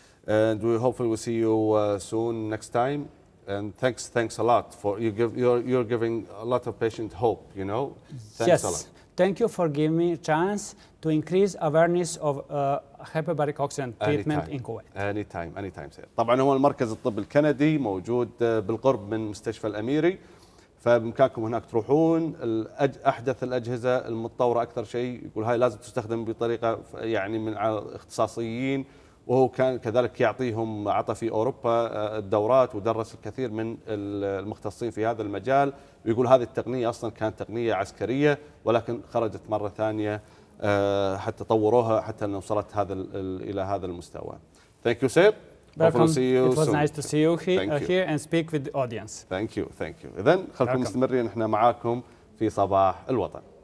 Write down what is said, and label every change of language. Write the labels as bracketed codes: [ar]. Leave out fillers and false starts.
[en] And we hopefully will see you soon next time. And thanks a lot for you're giving a lot of patient hope, you know. Thanks a lot. Thank you for giving me a chance to increase awareness of hyperbaric oxygen treatment in Kuwait. Anytime sir. [ar] طبعا هو المركز الطبي الكندي موجود بالقرب من مستشفى الأميري، فبإمكانكم هناك تروحون. أحدث الأجهزة المتطورة أكثر شيء، يقول هاي لازم تستخدم بطريقة يعني من اختصاصيين، وهو كان كذلك يعطيهم عطى في أوروبا الدورات ودرس الكثير من المختصين في هذا المجال. ويقول هذه التقنية أصلا كانت تقنية عسكرية، ولكن خرجت مرة ثانية حتى طوروها حتى أن وصلت إلى هذا المستوى. [en] Thank you, sir. Welcome. See you It was soon. nice to see you here and speak with the audience. Thank you. [ar] إذن خلكم مستمرين، احنا معاكم في صباح الوطن.